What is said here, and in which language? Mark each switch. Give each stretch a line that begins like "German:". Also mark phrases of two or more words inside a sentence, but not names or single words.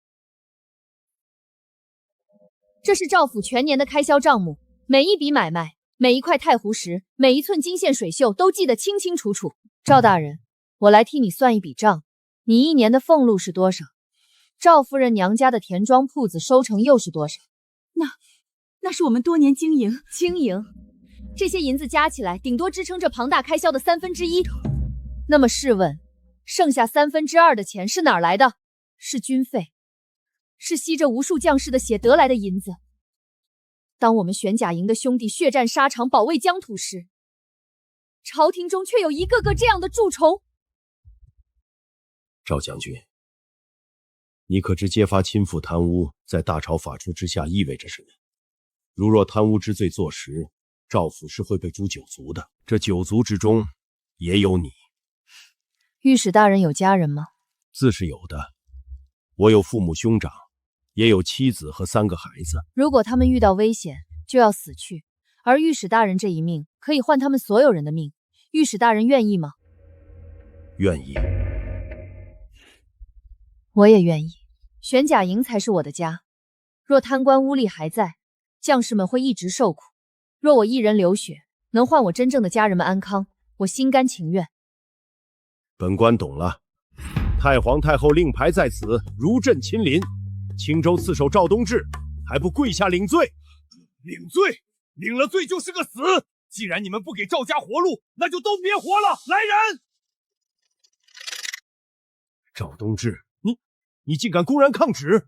Chinese: 這是趙府全年的開銷賬目，每一筆買賣， 每一塊太湖石，每一寸金线水袖都记得清清楚楚。趙大人，我来替你算一筆账，你1年的俸禄是多少？趙夫人娘家的田庄铺子收成又是多少？那是我们多年经营。这些银子加起来，顶多支撑这龐大開銷的1/3。那麼試問，剩下2/3的錢是哪兒來的？是軍費，是吸着無數將士的血得來的銀子。當我們玄甲營的兄弟血戰沙場，保衛疆土時，朝廷中卻有一個個這樣的蛀蟲。趙將軍，你可知揭發親父貪污，在大朝法出之下意味着什麼？如若貪污之罪坐實，趙府是會被誅9 族的。這9族之中，也有你。御史大人有家人嗎？自是有的，我有父母兄長，也有妻子和3個孩子。如果他們遇到危險，就要死去，而御史大人這一命可以換他們所有人的命。御史大人願意嗎？願意。我也願意。玄甲營才是我的家，若貪官污吏還在，將士們會一直受苦。若我一人流血，能換我真正的家人們安康，我心甘情願。本官懂了。太皇太后令牌在此，如朕親臨。青州刺守趙東至，還不跪下領罪？領罪？領了罪就是個死。既然你們不給趙家活路，那就都別活了。來人！趙東至，你竟敢公然抗旨！